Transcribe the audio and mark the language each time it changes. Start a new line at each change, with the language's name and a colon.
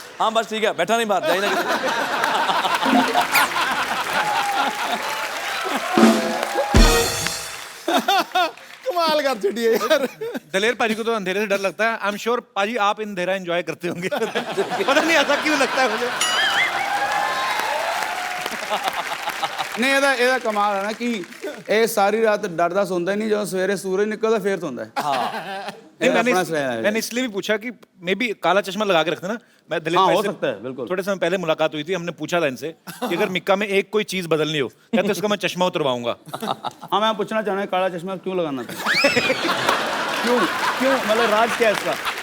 Hindi: हाँ बस ठीक है, बैठा नहीं बाहर, जाइए ना। कमाल कर छड़ी है यार। दलेर पाजी को तो अंधेरे से डर लगता है। आई एम श्योर पाजी आप अंधेरा एंजॉय करते होंगे। पता नहीं ऐसा क्यों लगता है मुझे।
Punjabi: नहीं ਇਹਦਾ ਕਮਾਲ ਹੈ ਨਾ ਕਿ ਇਹ ਸਾਰੀ ਰਾਤ ਡਰਦਾ ਸੌਂਦਾ ਹੀ ਨਹੀਂ, ਜਦੋਂ ਸਵੇਰੇ ਸੂਰਜ ਨਿਕਲਦਾ ਫੇਰ ਸੌਂਦਾ ਹੈ।
Hindi: नहीं, मैंने इसलिए भी पूछा कि मे बी काला चश्मा लगा के रखते ना। मैं दलेर हाँ, भाई हो से सकता है, बिल्कुल। थोड़े समय पहले मुलाकात हुई थी, हमने पूछा था इनसे कि अगर मिक्का में एक कोई चीज बदलनी हो, कहते उसका मैं चश्मा उतरवाऊंगा। हाँ मैं पूछना चाह रहा हूँ काला चश्मा क्यों लगाना था? क्यों क्यों मतलब राज क्या है इसका?